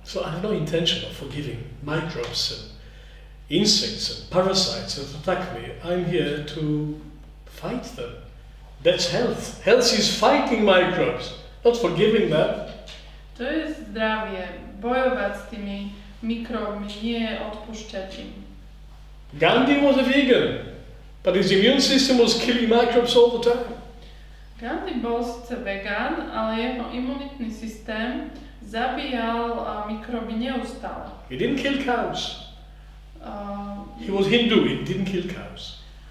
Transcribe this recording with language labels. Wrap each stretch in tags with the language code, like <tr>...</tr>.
<en>So I have no intention of forgiving microbes and insects and parasites that attack me. I'm here to fight them. That's health. Health is fighting microbes, not forgiving them.</en> <sk>To je zdravie, bojovať s tými mikróbmi, nie odpúšťať im.</sk> <en>Gandhi was a vegan, but his immune system was killing microbes all the time.</en> <sk>Gandhi bol síce vegán, ale jeho imunitný systém zabíjal mikroby neustále.</sk> <en>He didn't kill cows. He was Hindu, he didn't kill cows.</en>